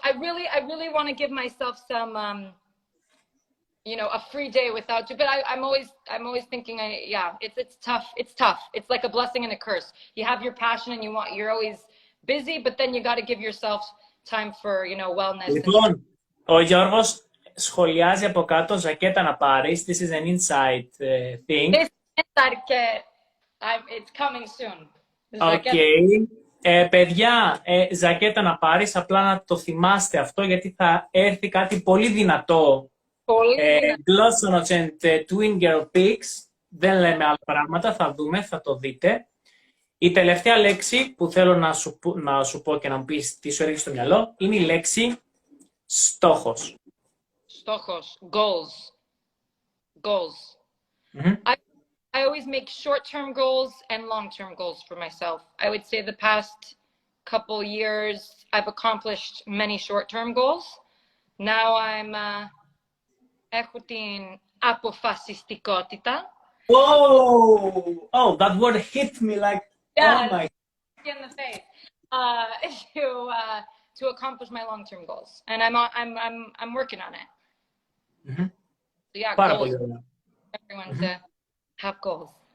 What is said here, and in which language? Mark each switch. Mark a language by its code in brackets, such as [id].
[en] I really want to give myself some, a free day without you. But I'm always thinking, it's tough. It's tough. It's like a blessing and a curse. You have your passion and you're always busy, but then you got to give yourself time for, wellness. [el] Λοιπόν, ο Γιώργος σχολιάζει από κάτω ζακέτα να πάρεις. [en] This is an inside thing. This is inside [el] και [en] it's coming soon. Okay. [el] Παιδιά, ζακέτα να πάρεις, απλά να το θυμάστε αυτό, γιατί θα έρθει κάτι πολύ δυνατό. Glossonauts and twingirlpeeks. Δεν λέμε άλλα πράγματα, θα δούμε, θα το δείτε. Η τελευταία λέξη που θέλω να σου πω και να μου πεις τι σου έρχεται στο μυαλό είναι η λέξη στόχος. Στόχος. [en] Goals. Mm-hmm. I always make short-term goals and long-term goals for myself. I would say the past couple years, I've accomplished many short-term goals. Now I'm [el] έχω την αποφασιστικότητα. [en] Oh, that word hit me like, oh my. In the face. To accomplish my long-term goals. And I'm working on it. Mm-hmm. So yeah, [el] Πάρα [en] goals. [el] πολύ. [en] Everyone to have goals.